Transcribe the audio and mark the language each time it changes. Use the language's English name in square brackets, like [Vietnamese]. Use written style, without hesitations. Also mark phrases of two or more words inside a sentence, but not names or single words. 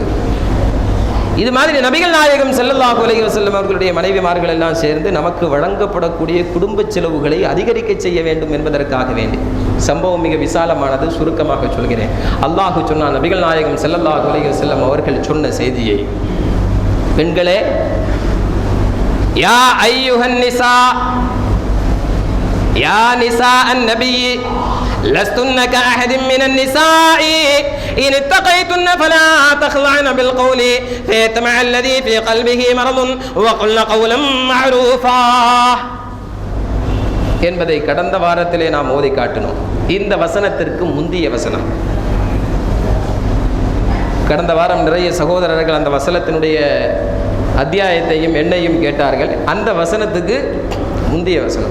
[Tamil] இது மாதிரி நபிகள் நாயகம் [Arabic] صلى الله عليه وسلم [Tamil] அவர்களுடைய மனைவிமார்கள் எல்லாம் சேர்ந்து நமக்கு வழங்கப்படக்கூடிய குடும்ப செலவுகளை அதிகரிக்க செய்ய வேண்டும் என்பதற்காக வேண்டி, சம்பவம் மிக விசாலமானது, சுருக்கமாக சொல்கிறேன். அல்லாஹ் சொன்னான், நபிகள் நாயகம் [Arabic] صلى الله عليه وسلم [Tamil] அவர்கள் சொன்ன செய்தியை, பெண்களே, [Arabic] يا أيها النساء، يا نساء النبي لستن كأحد من النساء إن اتقيتن فلا تخضعن بالقول فيطمع الذي في قلبه مرض وقلن قولا معروفا [Tamil] என்பதை கடந்த வாரத்திலே நாம் ஓதி காட்டினோம். இந்த வசனத்திற்கு முந்திய வசனம். கடந்த வாரம் நிறைய சகோதரர்கள் அந்த வசனத்தினுடைய அத்தியாயத்தையும் எண்ணையும் கேட்டார்கள். அந்த வசனத்துக்கு முந்தைய வசனம்.